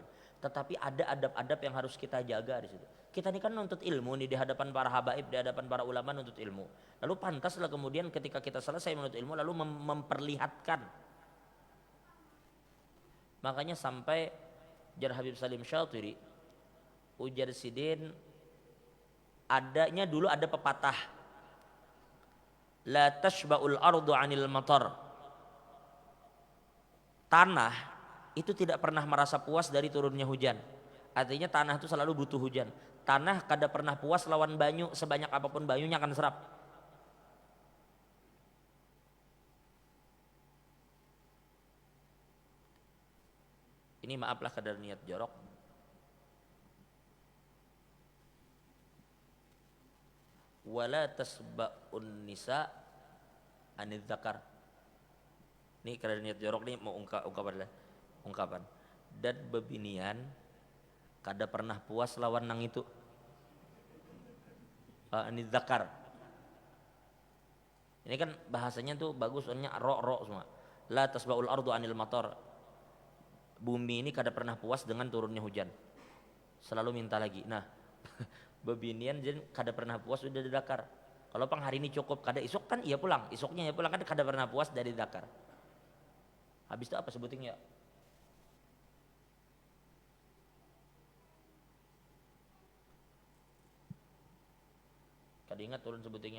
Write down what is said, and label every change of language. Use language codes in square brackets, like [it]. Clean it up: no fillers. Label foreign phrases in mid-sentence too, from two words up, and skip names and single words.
[id] Tetapi ada adab-adab yang harus kita jaga di situ. Kita ini kan nuntut ilmu nih di hadapan para habaib, di hadapan para ulama nuntut ilmu. Lalu pantaslah kemudian ketika kita selesai menuntut ilmu lalu memperlihatkan. [bjn] Makanya sampai jar Habib Salim Syatiri, ujar sidin, adanya dulu ada pepatah, [ar] la tashba'ul ardu 'anil matar. [id] Tanah itu tidak pernah merasa puas dari turunnya hujan. Artinya tanah itu selalu butuh hujan. [bjn] Tanah kada pernah puas lawan banyu, sebanyak apapun banyunya akan serap. Ini maaflah kadar niat jorok. [ar] Wala tasba'un nisa anil zakar. [bjn] Ini kadar niat jorok nih mau ungkapan. Dan bebinian kada pernah puas lawan nang itu. Ini zakar. [id] Ini kan bahasanya tuh bagus, soalnya ro semua. [ar] La tasba'ul ardu anil matar. [bjn] Bumi ini kada pernah puas dengan turunnya hujan. [id] Selalu minta lagi. [bjn] Nah, bebinian jadi kada pernah puas udah didakar. Kalau pang hari ini cukup, kada isuk kan iya pulang, isuknya ya pulang kan kada pernah puas dari zakar. Habis itu apa sebutingnya? Kada ingat turun sebutingnya.